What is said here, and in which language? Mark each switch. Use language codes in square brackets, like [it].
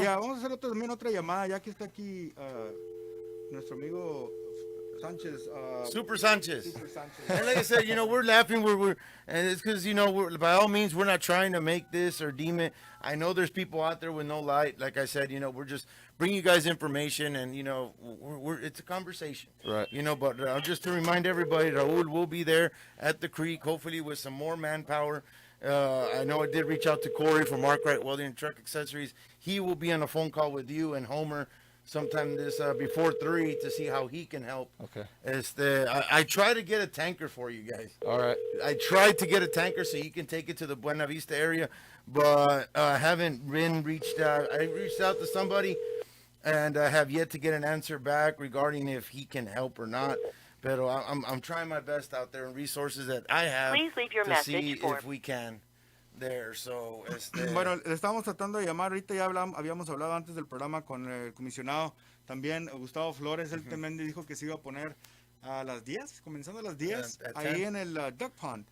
[es] Yeah, vamos a hacer también otra llamada, ya que está aquí nuestro amigo Sanchez. Super Sanchez. Super Sanchez. [en] And like I said, we're laughing. And it's because we're by all means we're not trying to make this or deem it. I know there's people out there with no light. Like I said, we're just bringing you guys information, and it's a conversation, Right. But just to remind everybody, Raul will be there at the creek, hopefully with some more manpower. I know I did reach out to Corey from Mark Wright Welding and Truck Accessories. He will be on a phone call with you and Homer sometime this before 3 to see how he can help. Okay. I try to get a tanker for you guys. All right. I tried to get a tanker so you can take it to the Buena Vista area, but I haven't reached out. I reached out to somebody, and I have yet to get an answer back regarding if he can help or not. But I'm trying my best out there and resources that I have. Please leave your to message see for- if we can. There, so [es] Bueno, le estamos tratando de llamar ahorita, ya habíamos hablado antes del programa con el comisionado, también Gustavo Flores, él también dijo que se iba a poner a las 10, comenzando a las 10, ahí en el Duck Pond,